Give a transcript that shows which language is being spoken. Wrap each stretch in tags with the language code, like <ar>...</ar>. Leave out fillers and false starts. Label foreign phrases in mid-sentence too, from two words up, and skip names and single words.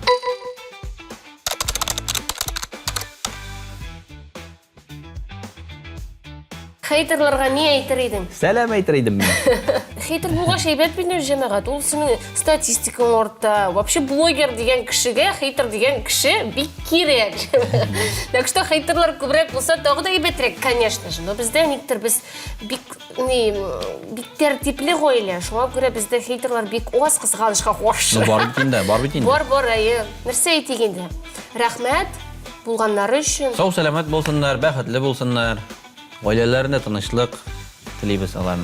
<tt>Хейтерларга ни әйтер идең? Сәлам әйтер идем мин. Хейтер булгач әйбәт бит җәмәгать. Ул синең статистикаң орта. Вообще блогер дигән кешегә хейтер дигән кеше бик кирәк.</tt> <ru>Так что</ru> <tt>хейтерлар күбрәк булса тагы да әйбәтрәк,</tt> <ru>конечно же.</ru> <tt>Но бездә никтер без бик тәртипле гаилә. Шуңа күрә бездә хейтерлар бик аз кызганычка каршы. Ну бар бит инде, бар бит инде. Бар, әйе. Нәрсә әйтик инде? Рәхмәт булганнары өчен. Сау сәламәт булсыннар, бәхетле булсыннар. Гаиләләренә тынычлык телибез аларның.</tt>